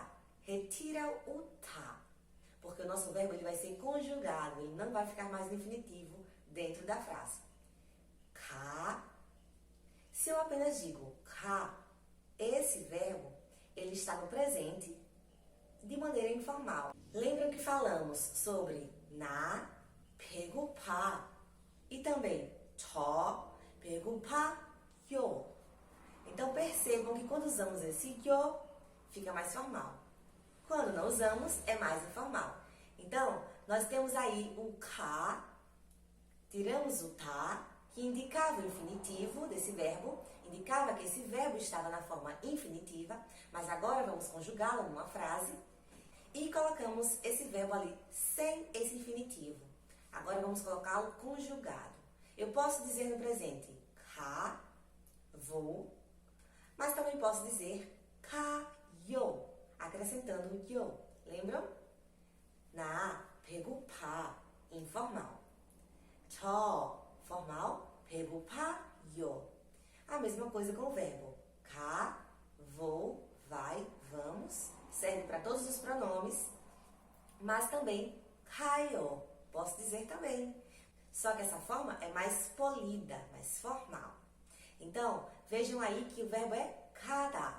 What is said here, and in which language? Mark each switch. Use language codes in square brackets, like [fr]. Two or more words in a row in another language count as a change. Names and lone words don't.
[pt] Retira o tá, porque o nosso verbo ele vai ser conjugado, ele não vai ficar mais no infinitivo dentro da frase. Ka. Se eu apenas digo ka, esse verbo ele está no presente de maneira informal. Lembram que falamos sobre [ko] 나, 배고파 [pt] e também [ko] 저, 배고파요. [pt] Então percebam que quando usamos esse yo, fica mais formal. Quando não usamos, é mais informal. Então, nós temos aí o ka, tiramos o tá, que indicava o infinitivo desse verbo, indicava que esse verbo estava na forma infinitiva, mas agora vamos conjugá-lo numa frase e colocamos esse verbo ali sem esse infinitivo. Agora vamos colocá-lo conjugado. Eu posso dizer no presente ka, vou, mas também posso dizer kayo, acrescentando o yo. Lembram? [ko] 나 배고파, informal. 저, formal, 배고파요. [pt] A mesma coisa com o verbo 가, vou, vai, vamos. Serve para todos os pronomes, mas também 가요, posso dizer também. Só que essa forma é mais polida, mais formal. Então, vejam aí que o verbo é 가다.